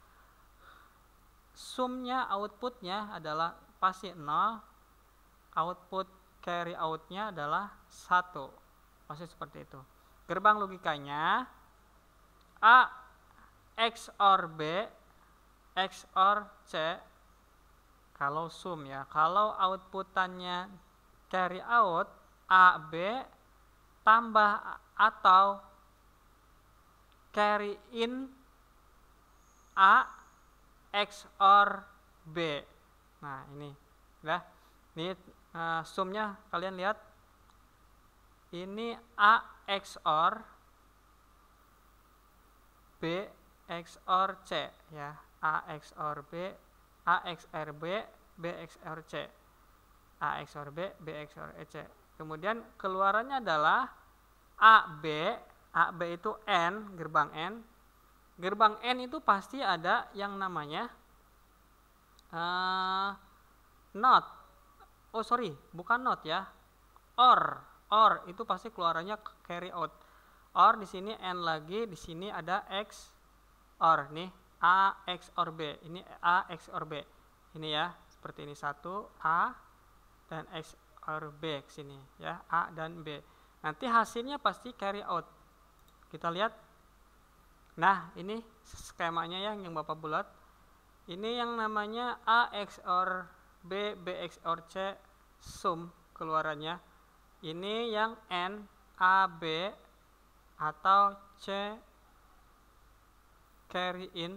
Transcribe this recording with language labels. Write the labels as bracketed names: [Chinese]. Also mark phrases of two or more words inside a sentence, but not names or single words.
[Indonesian] Sumnya, outputnya adalah pasti 0, [English] output carry outnya [Indonesian] adalah 1. Pasti seperti itu. Gerbang logikanya A XOR B XOR C kalau sum ya. Kalau outputannya [English] carry out [Indonesian] A B tambah atau [English] carry in [Indonesian] A XOR B. Nah, ini ya. Ini sumnya kalian lihat. Ini A XOR B XOR C ya. A XOR B, A XOR B, B XOR C. A XOR B, B XOR C. Kemudian keluarannya adalah AB. AB itu N, gerbang N. Gerbang N itu pasti ada yang namanya not. [English] Oh sorry, [Indonesian] bukan not ya. OR itu pasti keluarannya [English] carry out. [Indonesian] OR di sini N lagi, di sini ada X OR nih, A XOR B. Ini A XOR B. Ini ya, seperti ini 1 A dan X OR B ke sini ya, A dan B. Nanti hasilnya pasti [English] carry out. [Indonesian] Kita lihat. Nah, ini skemanya ya yang Bapak bulat. Ini yang namanya A XOR B, B XOR C, sum keluarannya. Ini yang N, A, B, atau C [English] carry in.